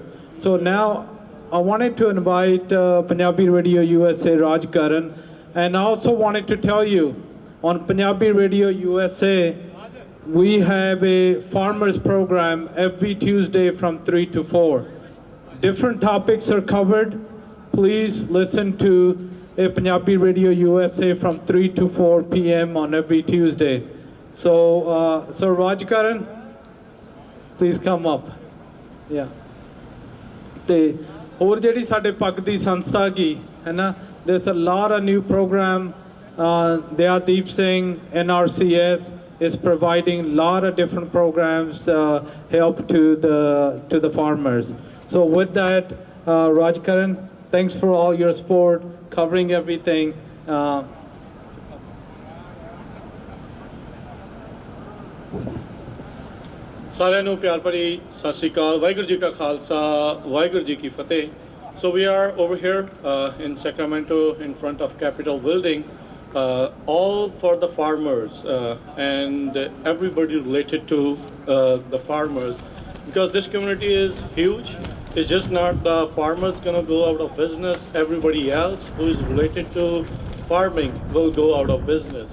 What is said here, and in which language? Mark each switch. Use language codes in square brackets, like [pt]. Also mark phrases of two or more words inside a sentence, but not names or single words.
[en] So now I wanted to invite Punjabi Radio USA Raj Karan, and I also wanted to tell you on Punjabi Radio USA we have a farmers program every Tuesday from 3 to 4. Different topics are covered. Please listen to a Punjabi Radio USA from 3 to 4 p.m. on every Tuesday. So Raj Karan, please come up. Yeah. [pa] ਤੇ ਹੋਰ ਜਿਹੜੀ ਸਾਡੇ ਪੱਗ ਦੀ ਸੰਸਥਾ ਕੀ ਹੈ ਨਾ, [en] there's a lot of new program. Deep Singh, NRCS is providing a lot of different programs, help to the farmers. So with that, Raj Karan, thanks for all your support, covering everything. [pa] ਸਾਰਿਆਂ ਨੂੰ ਪਿਆਰ ਭਰੀ ਸਤਿ ਸ਼੍ਰੀ ਅਕਾਲ ਵਾਹਿਗੁਰੂ ਜੀ ਕਾ ਖਾਲਸਾ ਵਾਹਿਗੁਰੂ ਜੀ ਕੀ ਫਤਿਹ [en] So we are over here in Sacramento in front of Capitol building, all for the farmers and everybody related to the farmers, because this community is huge. It's just not the farmers gonna go out of business, everybody else who is related to farming will go out of business.